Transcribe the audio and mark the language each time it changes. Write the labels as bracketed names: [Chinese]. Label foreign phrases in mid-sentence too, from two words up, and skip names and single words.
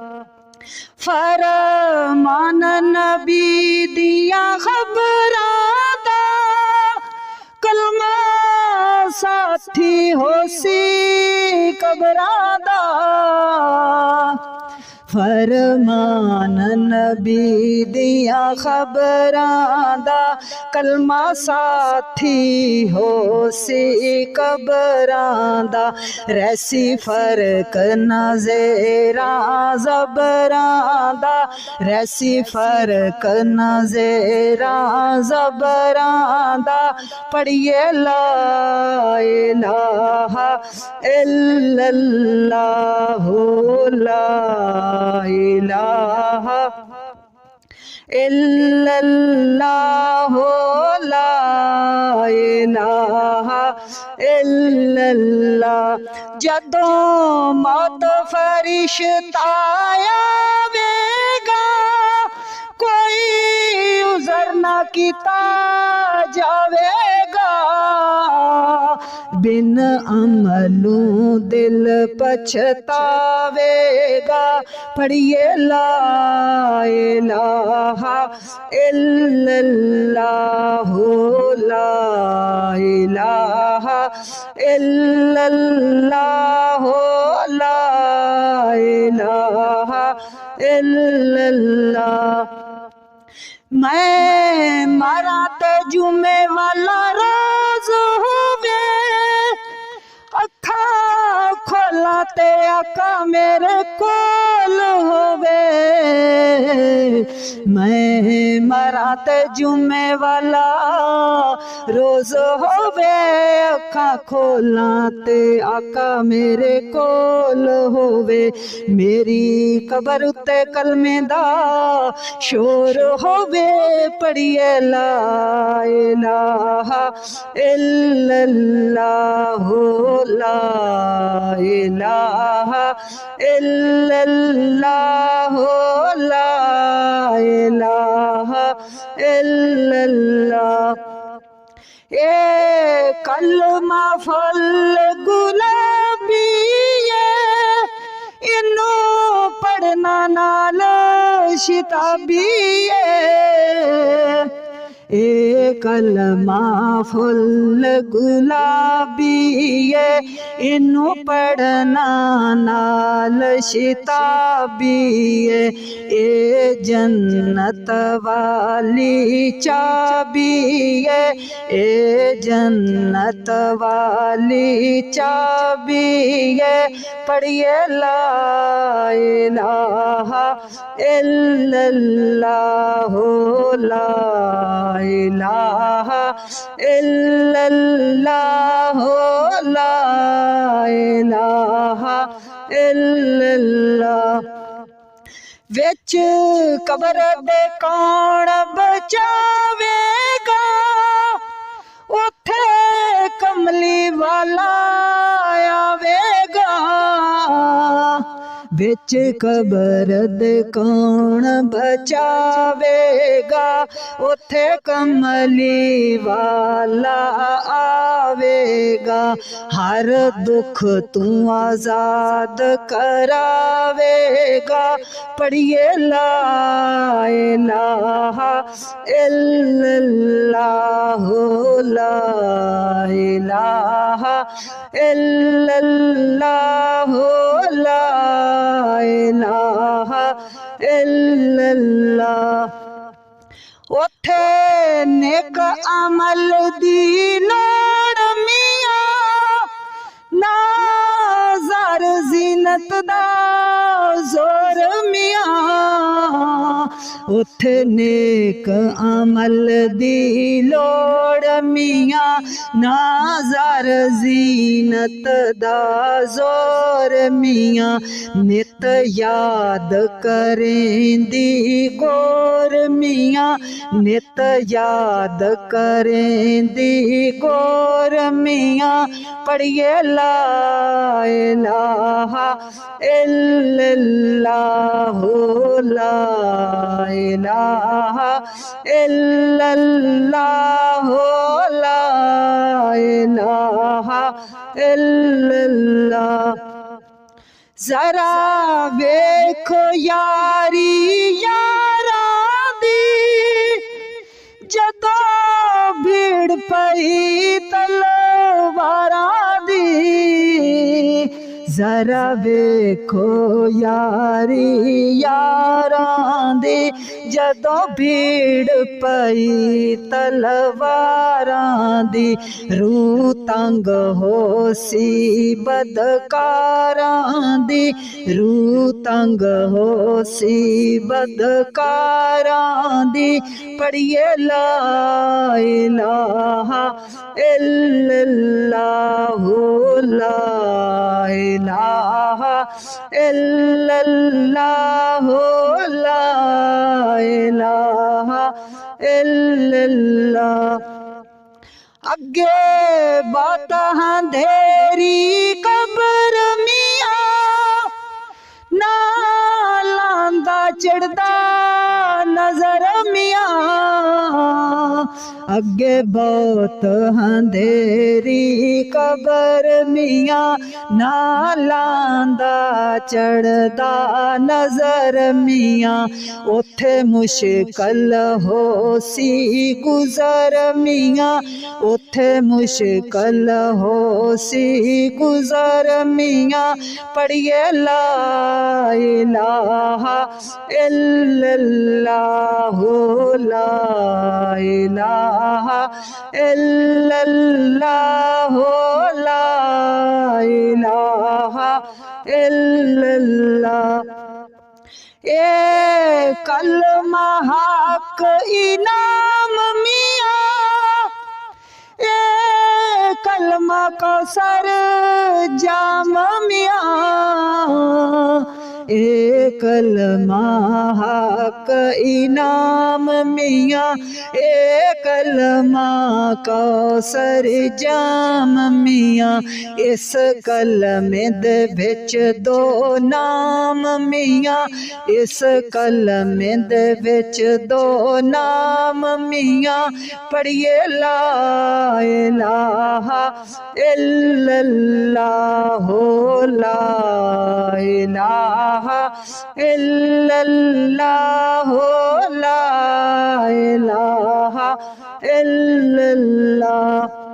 [Punjabi] فرمان نبی دیا خبراں دا، کلمہ ساتھی ہوسی قبراں دا. فرمان نبی دیا خبراں دا، کلمہ ساتھی ہوسی قبراں دا. رہسی فرق نذیرا زبراں دا, رہسی فرق نذیرا زبراں دا. [Arabic] पढ़िए لا إله إلا الله, لا إله إلا الله, لا إله إلا الله. [Punjabi] جدوں موت فرشتہ آویگا، کوئی عذر نہ کیتا جاویگا. بن عملوں دل پچھتاویگا، پڑھیے [Arabic] لا إله إلا الله, لا إله إلا الله, لا إله إلا الله. [Punjabi] میں مرا تے جمعے والا روز ہووے، اکھا کھولا تے آقا میرے کول ہووے. میں مرا تے جمعے والا روز ہووے، اکھا کھولا تے آقا میرے کول ہووے. میری قبر اتے کلمے دا شور ہووے، پڑھیے [Arabic] لا إله إلا الله, لا إله إلا الله, لا إله إلا الله. [Punjabi] اے کلمہ پھل گلابی نال شتابیے اے کلمہ پھل گلابیے اینوں پڑھنا نال شتابیے اے جنت والی چابیے اے جنت والی چابیے پڑھیے [Arabic] لا إله إلا الله لا إله إلا الله لا إله إلا الله [Punjabi] وچ قبر دے کون بچاویگا اتھے کملی والا آویگا وچ قبر دے کون بچاویگا اتھے کملی والا آویگا ہر دکھ توں آزاد کراویگا پڑھیے لا [Arabic] إله إلا الله لا إله إلا الله لا إله إلا الله [Punjabi] اتھے نیک عمل دی لوڑ میاں نہ زر زینت دا زور میاں اتھے نیک عمل دی لوڑ میاں نہ زر زینت دا زور میاں نت یاد کریندی گور میاں نت یاد کریندی گور میاں پڑھیے [Arabic] لا إله إلا الله لا إله إلا الله لا إله إلا الله [Punjabi] ذرا ویکھو یاری یارا دی جدوں بھیڑ پئی تلواراں دی ذرا ویکھو یاری یاراں دی جدوں بھیڑ پئی تلواراں دی روح تنگ ہوسی بدکاراں دی روح تنگ ہوسی بدکاراں دی پڑھیے [Arabic] لا إله [Punjabi] इल्लल्लाह ला इलाहा [Arabic] إلا الله لا إله إلا الله [Punjabi] اگے بات اندھیری قبر میاں نہ لاندا چڑھدا نظر میاں اگے بہت اندھیری قبر میاں نہ لاندا چڑھدا نظر میاں اتھے مشکل ہوسی گزر میاں اتھے مشکل ہوسی گزر میاں پڑھیے [Arabic] لا إله إلا الله لا إله إلا الله لا إله إلا الله [Punjabi] اے کلمہ حق انعام میاں اے کلمہ کوثر جام میاں اے کلمہ حق انعام میاں اے کلمہ کوثر جام میاں اس کلمے دے وچ دو نام میاں اس کلمے دے وچ دو نام میاں پڑھیے [Arabic] لا الہ الا اللہ لا الہ الا اللہ لا الہ الا اللہ